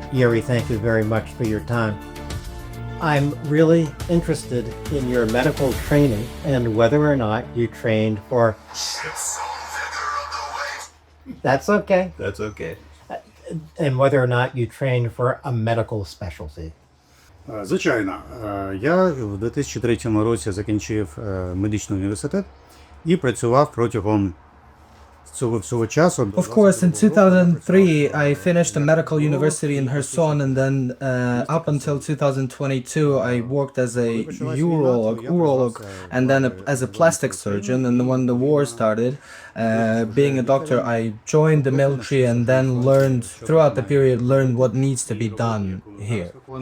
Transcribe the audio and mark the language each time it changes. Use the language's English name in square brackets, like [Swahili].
[English] Yuri, thank you very much for your time. I'm really interested in your medical training and whether or not you trained for... That's okay. That's okay. And whether or not you trained for a medical specialty. [Ukrainian] Звичайно. Я в 2003 році закінчив медичний університет і працював протягом цього часу. [English] Of course, in 2003, I finished a medical university in Kherson, and then up until 2022, I worked as a urolog, and then as a plastic surgeon. And when the war started, being a doctor, I joined the military and then throughout the period, learned what needs to be done here.